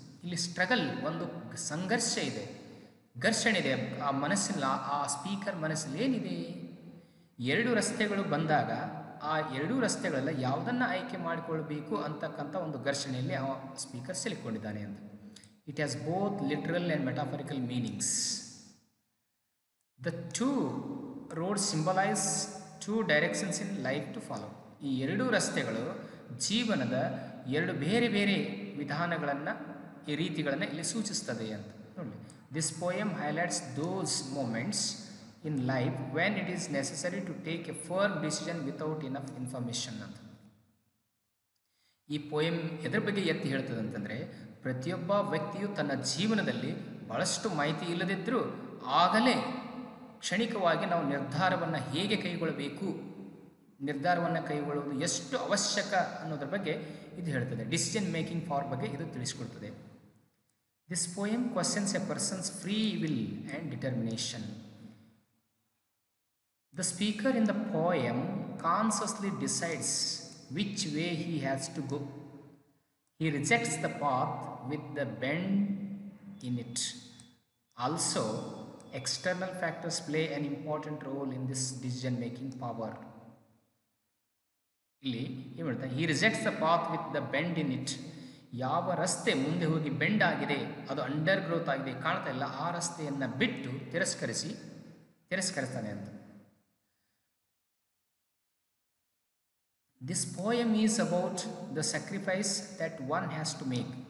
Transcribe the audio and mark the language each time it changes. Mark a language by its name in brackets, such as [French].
[Kannada] ಇಲ್ಲಿ ಸ್ಟ್ರಗಲ್, ಒಂದು ಸಂಘರ್ಷ ಇದೆ, ಘರ್ಷಣೆ ಇದೆ ಆ ಮನಸ್ಸಿನ, ಆ ಸ್ಪೀಕರ್ ಮನಸ್ಸಲ್ಲಿ ಏನಿದೆ. 2 ರಸ್ತೆಗಳು ಬಂದಾಗ ಆ 2 ರಸ್ತೆಗಳೆಲ್ಲ ಯಾವುದನ್ನು ಆಯ್ಕೆ ಮಾಡಿಕೊಳ್ಬೇಕು ಅಂತಕ್ಕಂಥ ಒಂದು ಘರ್ಷಣೆಯಲ್ಲಿ ಆ ಸ್ಪೀಕರ್ ಸಿಲುಕೊಂಡಿದ್ದಾನೆ ಅಂತ. [English] It has both literal and metaphorical meanings. The 2 roads symbolize 2 directions in life to follow. [Kannada] ಈ 2 ರಸ್ತೆಗಳು ಜೀವನದ 2 ಬೇರೆ ಬೇರೆ ವಿಧಾನಗಳನ್ನು, ಈ ರೀತಿಗಳನ್ನು ಇಲ್ಲಿ ಸೂಚಿಸ್ತದೆ ಅಂತ ನೋಡಿ. [English] This poem highlights those moments in life when it is necessary to take a firm decision without enough information ಅಂತ. [Kannada] ಈ ಪೋಯಮ್ ಎದ್ರ ಬಗ್ಗೆ ಎತ್ತಿ ಹೇಳ್ತದೆ ಅಂತಂದರೆ ಪ್ರತಿಯೊಬ್ಬ ವ್ಯಕ್ತಿಯು ತನ್ನ ಜೀವನದಲ್ಲಿ ಬಹಳಷ್ಟು ಮಾಹಿತಿ ಇಲ್ಲದಿದ್ದರೂ ಆಗಲೇ ಕ್ಷಣಿಕವಾಗಿ ನಾವು ನಿರ್ಧಾರವನ್ನು ಹೇಗೆ ಕೈಗೊಳ್ಳಬೇಕು ನಿರ್ಧಾರವನ್ನು ಕೈಗೊಳ್ಳುವುದು ಎಷ್ಟು ಅವಶ್ಯಕ ಅನ್ನೋದ್ರ ಬಗ್ಗೆ ಇದು ಹೇಳ್ತದೆ. [English] decision making power [Kannada] ಬಗ್ಗೆ ಇದು ತಿಳಿಸ್ಕೊಡ್ತದೆ. [English] This poem questions a person's free will and determination. The speaker in the poem consciously decides which way he has to go. He rejects the path with the bend in it. Also, external factors play an important role in this decision-making power. [Kannada] ಇಲ್ಲಿ ಏನು ಹೇಳ್ತಾರೆ, [English] he rejects the path with the bend in it. [Kannada] ಯಾವ ರಸ್ತೆ ಮುಂದೆ ಹೋಗಿ bend ಆಗಿದೆ, ಅದು under growth ಆಗಿದೆ, ಕಾಣ್ತಾ ಇಲ್ಲ, ಆ ರಸ್ತೆಯನ್ನು ಬಿಟ್ಟು ತಿರಸ್ಕರಿಸ್ತಾನೆ ಅಂತ. [English] This poem is about the sacrifice that one has to make.